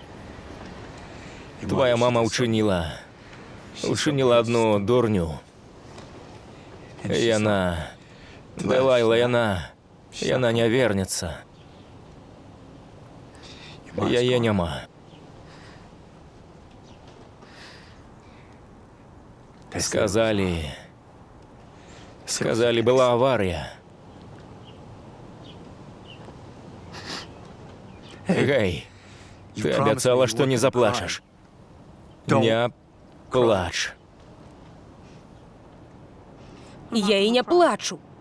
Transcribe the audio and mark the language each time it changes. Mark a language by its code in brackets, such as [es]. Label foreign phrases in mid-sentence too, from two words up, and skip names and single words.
[ru] Твоя мама учинила одну дурню. [be] Яна... Делайла, яна не вернецца. Яе няма. [ru] Сказали, была авария. Гей, ты обещала, что не заплачешь. Не плачь. [be] Я і не плачу.